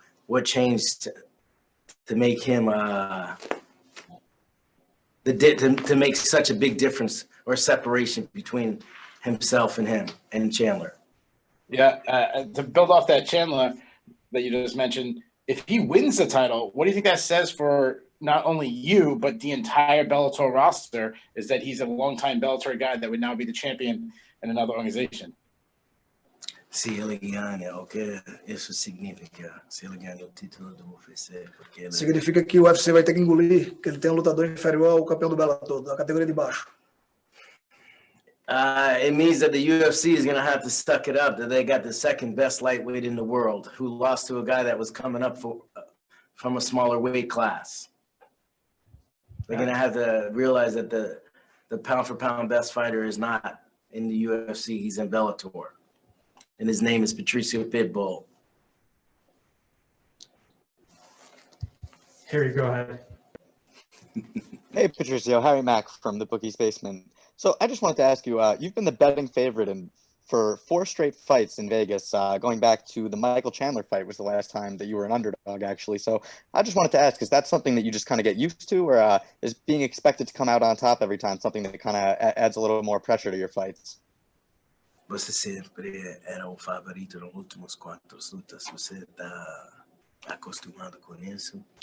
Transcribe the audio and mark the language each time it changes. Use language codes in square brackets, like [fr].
[en] What changed to make him to make such a big difference or separation between himself and him and Chandler? Yeah, to build off that Chandler that you just mentioned, if he wins the title, what do you think that says for not only you, but the entire Bellator roster, is that he's a longtime Bellator guy that would now be the champion in another organization? [pt] Se ele ganha, o que isso significa? Se ele ganha o título do UFC, porque ele... Significa que o UFC vai ter que engolir que ele tem um lutador inferior ao campeão do Bellator, da categoria de baixo. [en] It means that the UFC is going to have to suck it up, that they got the second best lightweight in the world, who lost to a guy that was coming up from a smaller weight class. They're going to have to realize that the pound-for-pound best fighter is not in the UFC. He's in Bellator. And his name is Patricio Pitbull. Harry, go ahead. Hey, Patricio. Harry Mack from the Bookie's Basement. So I just wanted to ask you, you've been the betting favorite for 4 straight fights in Vegas, going back to the Michael Chandler fight was the last time that you were an underdog, actually. So I just wanted to ask, is that something that you just kind of get used to, or is being expected to come out on top every time something that kind of adds a little more pressure to your fights? [pt] Você sempre era o favorito nos últimos 4 lutas. Você está acostumado com isso?